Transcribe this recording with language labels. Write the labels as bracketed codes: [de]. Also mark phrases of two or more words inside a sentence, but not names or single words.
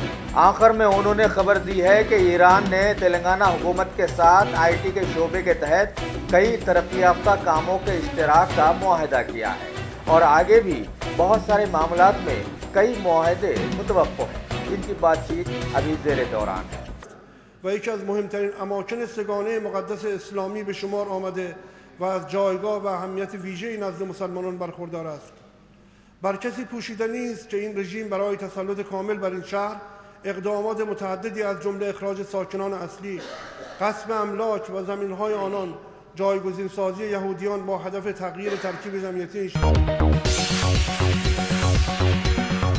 [ur] آخر میں انہوں نے خبر دی ہے کہ ایران نے تلنگانہ حکومت کے ساتھ آئی ٹی کے شعبے کے تحت کئی ترقی یافتہ کاموں کے اشتراک کا معاہدہ کیا ہے اور آگے بھی بہت سارے معاملات میں کئی معاہدے متوقع ہیں جن کی بات چیت ابھی زیر دوران ہے۔ [fa] و یکی از مهمترین اماکن سگانه مقدس اسلامی به شمار آمده و از جایگاه و اهمیت ویژه‌ای نزد مسلمانان برخوردار است. بر کسی پوشیده نیست که این رژیم برای تسلط کامل بر این شهر اقدامات متعددی از جمله اخراج ساکنان اصلی، غصب املاک و زمین‌های آنان، جایگزین سازی یهودیان با هدف تغییر ترکیب جمعیتی